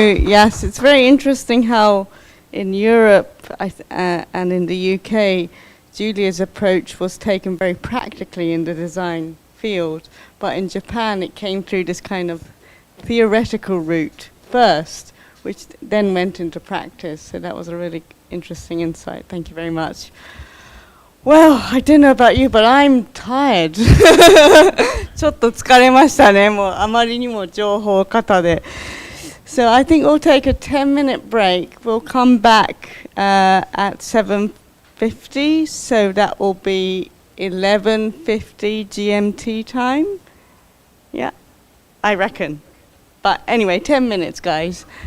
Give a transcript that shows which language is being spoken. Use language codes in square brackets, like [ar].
[en] Yes, it's very interesting how in Europe and in the UK, Julia's approach was taken very practically in the design field, but in Japan it came through this kind of theoretical route first, which then went into practice. So that was a really interesting insight. Thank you very much. Well, I don't know about you, but I'm tired. [ja] ちょっと疲れましたね。もうあまりにも情報過多で。 [en] So I think we'll take a 10-minute break. We'll come back at 7:50, so that will be 11:50 GMT time. Yeah, I reckon. But anyway, 10 minutes, guys.